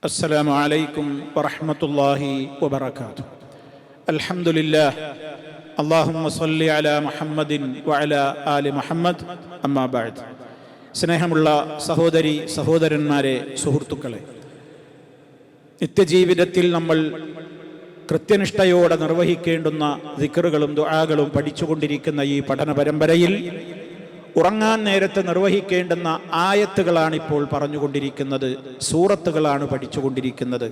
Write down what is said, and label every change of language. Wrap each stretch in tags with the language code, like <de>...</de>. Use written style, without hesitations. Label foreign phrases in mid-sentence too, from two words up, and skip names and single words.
<ar>السلام عليكم ورحمة الله وبركاته. الحمد لله. اللهم صل على محمد وعلى آل محمد. أما بعد.</ar> <ml>സ്നേഹമുള്ള സഹോദരി സഹോദരന്മാരെ, സുഹൃത്തുക്കളെ, നിത്യജീവിതത്തിൽ നമ്മൾ കൃത്യനിഷ്ഠയോടെ നിർവഹിക്കേണ്ടുന്ന ദിക്റുകളും ദുആകളും പഠിച്ചുകൊണ്ടിരിക്കുന്ന ഈ പഠന പരമ്പരയിൽ ഉറങ്ങാൻ നേരത്തെ നിർവഹിക്കേണ്ടുന്ന ആയത്തുകളാണ് ഇപ്പോൾ പറഞ്ഞുകൊണ്ടിരിക്കുന്നത്, സൂറത്തുകളാണ് പഠിച്ചുകൊണ്ടിരിക്കുന്നത്.</ml>